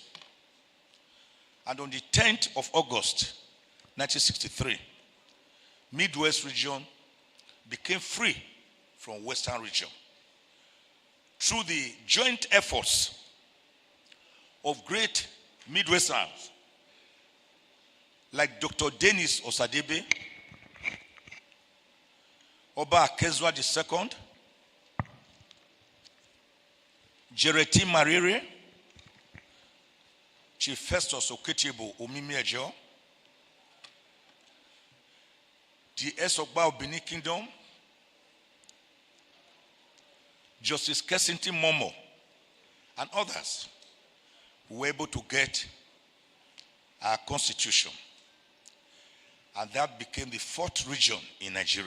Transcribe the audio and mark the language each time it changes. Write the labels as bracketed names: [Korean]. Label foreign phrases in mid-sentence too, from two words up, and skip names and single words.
[English] And on the 10th of August, 1963, Midwest region became free from Western region through the joint efforts of great Midwesterners like Dr. Dennis Osadebe, Oba Akezwa II, Jereti Marire, Chief Festus Oketiebo Omimiejo, the Esogba of Benin Kingdom, Justice Kensington Momo, and others were able to get our constitution. And that became the fourth region in Nigeria.